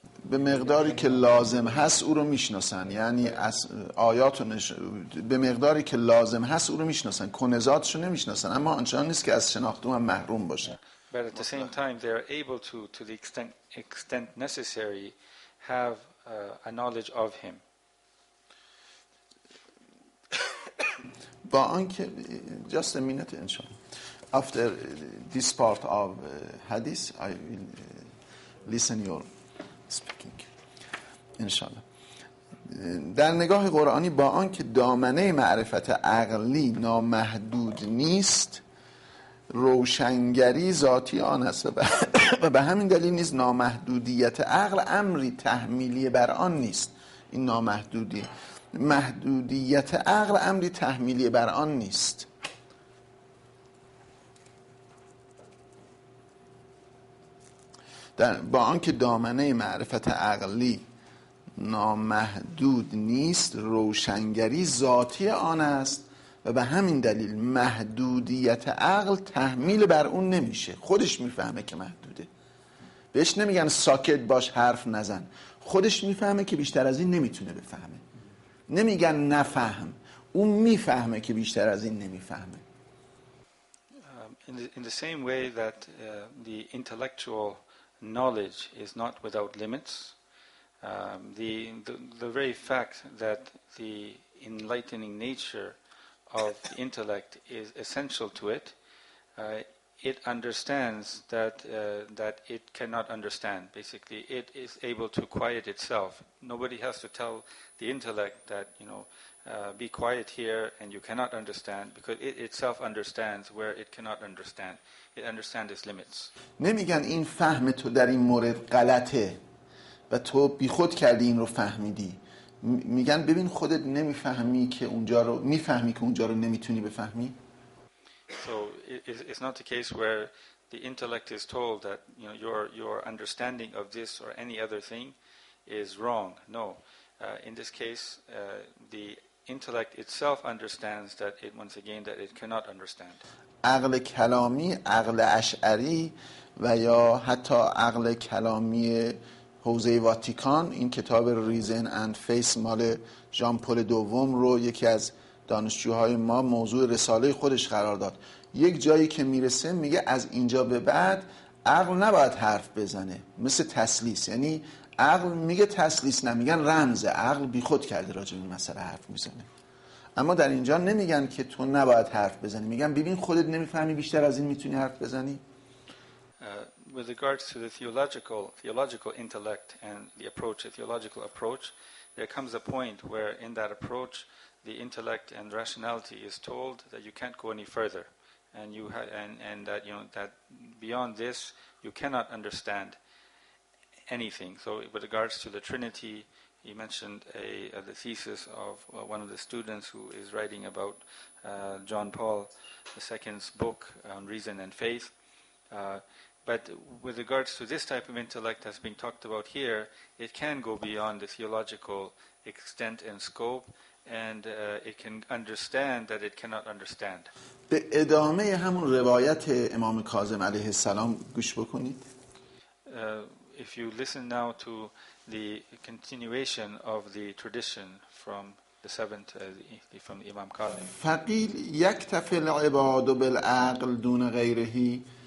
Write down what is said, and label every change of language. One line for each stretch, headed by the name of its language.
Persian: به مقداری که لازم هست او رو میشناسن، یعنی از آیات به مقداری که لازم هست او رو میشناسن، کنزاتشو نمیشناسن، اما آنچنان نیست که از شناخت او هم محروم باشن.
English: But at the same time they are able to the extent necessary have a knowledge of him.
Persian: با آنکه
English: just a minute inshallah. After this part of hadith I will listen your speaking
Persian: انشالله. در نگاه قرآنی با آنکه دامنه معرفت عقلی نامحدود نیست، روشنگری ذاتی آن است و به همین دلیل نیز نامحدودیت عقل امری تحمیلی بر آن نیست. این محدودیت عقل امری تحمیلی بر آن نیست. با آنکه دامنه معرفت عقلی نامحدود نیست، روشنگری ذاتی آن است و به همین دلیل محدودیت عقل تحمیل بر اون نمیشه. خودش میفهمه که محدوده، بهش نمیگن ساکت باش حرف نزن، خودش میفهمه که بیشتر از این نمیتونه بفهمه. نمیگن نفهم، اون میفهمه که بیشتر از این نمیفهمه.
English: In the same way that the intellectual knowledge is not without limits, the very fact that the enlightening nature of the intellect is essential to it, it understands that it cannot understand. Basically, it is able to quiet itself. Nobody has to tell the intellect that, be quiet here and you cannot understand, because it itself understands where it cannot understand. It understands its limits.
Persian: نمیگن این فهم تو در این مورد غلطه و تو بی خود کردی این رو فهمیدی. میگن ببین خودت نمیفهمی که اونجا رو میفهمی که اونجا رو نمیتونی بفهمی.
English: So it's not the case where the intellect is told that your understanding of this or any other thing is wrong. No, in this case, the intellect itself understands that it cannot understand.
Persian: عقل کلامی، عقل اشعری و یا حتی عقل کلامی حوزه واتیکان، این کتاب ریزن اند فیس مال ژان پل دوم رو یکی از دانشجوهای ما موضوع رساله خودش قرار داد. یک جایی که میرسه میگه از اینجا به بعد عقل نباید حرف بزنه، مثل تسلیس. یعنی عقل میگه تسلیس نمیگن رمزه، عقل بی خود کرده راجع به این مسئله حرف میزنه. اما در اینجا نمیگن که تو نباید حرف بزنی، میگن ببین خودت نمیفهمی بیشتر از این میتونی حرف بزنی.
English: With regards to the theological intellect and the theological approach, there comes a point where in that approach the intellect and rationality is told that you can't go any further, and that that beyond this you cannot understand anything. So with regards to the Trinity, he mentioned the thesis of one of the students who is writing about John Paul II's book on Reason and Faith. But with regards to this type of intellect that's being talked about here, it can go beyond the theological extent and scope, and it can understand that it cannot understand.
Persian: به ادامه همون روایت امام کاظم علیه السلام گوش بکنید.
English: If you listen now to the continuation of the tradition from the seventh, from Imam Kazim.
Arabic: فقیل یکتفی العباد بالعقل دون غیرهی